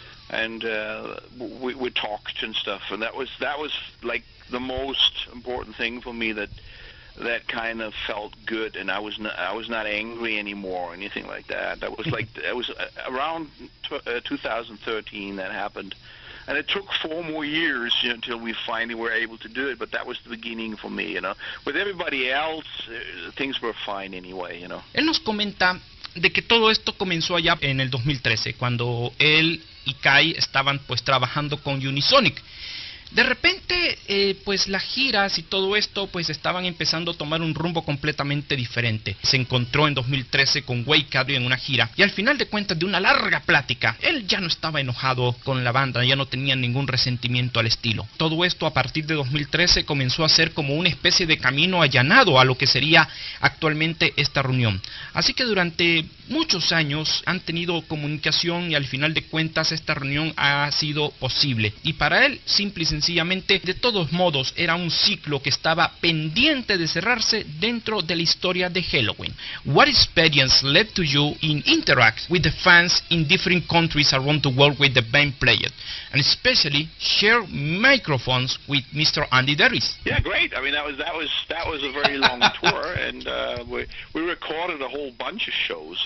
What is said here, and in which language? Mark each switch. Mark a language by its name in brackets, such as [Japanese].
[English] and we talked and stuff, and that was like the most important thing for me, that kind of felt good, and I was not angry anymore or anything like that. That was like it was around 2013 that happened, and it took 4 more years, until we finally were able to do it. But that was the beginning for me, With everybody else, things were fine anyway, [Spanish] Él nos comenta de que todo esto comenzó allá en el 2013, cuando él y Kai estaban pues trabajando con Unisonic. De repente, pues las giras y todo esto pues estaban empezando a tomar un rumbo completamente diferente. Se encontró en 2013 con Wake Up en una gira, y al final de cuentas, de una larga plática, él ya no estaba enojado con la banda, ya no tenía ningún resentimiento al estilo. Todo esto a partir de 2013 comenzó a ser como una especie de camino allanado a lo que sería actualmente esta reunión. Así que durante muchos años han tenido comunicación, y al final de cuentas esta reunión ha sido posible. Y para él, simple y sencillamente, de todos modos, era un ciclo que estaba pendiente de cerrarse dentro de la historia de Helloween. [English] What experience led to you in interact with the fans in different countries around the world with the band players, and especially share microphones with Mr. Andy Derris? Yeah, great. I mean, that was a very long tour, and we recorded a whole bunch of shows.